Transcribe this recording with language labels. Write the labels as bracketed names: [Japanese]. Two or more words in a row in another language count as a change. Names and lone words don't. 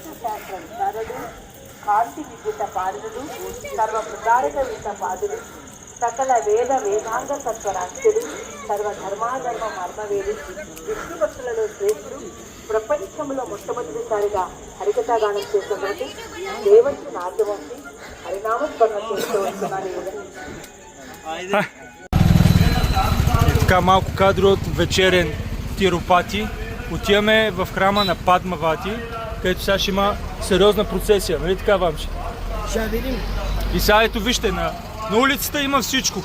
[Telugu] కాంతి విద్యుత పాదులు సర్వ ప్రకారక విద్య పాదులు సకల వేద వేదాంగ తత్వరాశుడు సర్వధర్మాధర్మ మర్మవేది విష్ణు భక్తులలో శ్రేష్ఠుడు ప్రపంచంలో మొట్టమొదటిసారిగా హరికథాగానం చేసినటువంటి దేవంశి నాట్యవంశి హరినామస్మరణ చేస్తూ వస్తున్నారు. [Bulgarian] Така малко кадро от вечерен Тирупати. Отиваме в храма на Падмавати, където сега ще има сериозна процесия. Нали така, Вамши? Ще видим. И сега ето вижте, на улицата има всичко.